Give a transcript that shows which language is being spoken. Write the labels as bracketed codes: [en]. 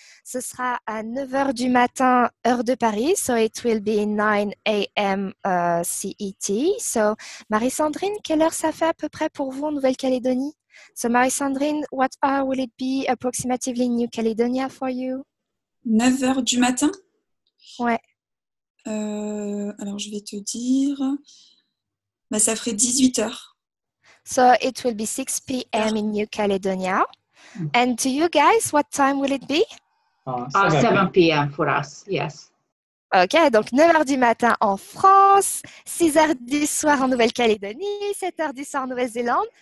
[fr] Ce sera à 9h du matin, heure de Paris, [en] so it will be 9 a.m. CET. [fr] So, Marie-Sandrine, quelle heure ça fait à peu près pour vous en Nouvelle-Calédonie? [en] So, Marie-Sandrine, what hour will it be approximately in New Caledonia for you? [fr] 9h du matin? Ouais. Alors, je vais te dire... ça ferait 18h. [en] So it will be 6 p.m. in New Caledonia. And to you guys, what time will it be? 7 p.m. for us, yes. [fr] Ok, donc 9h du matin en France, 6h du soir en Nouvelle-Calédonie, 7h du soir en Nouvelle-Zélande.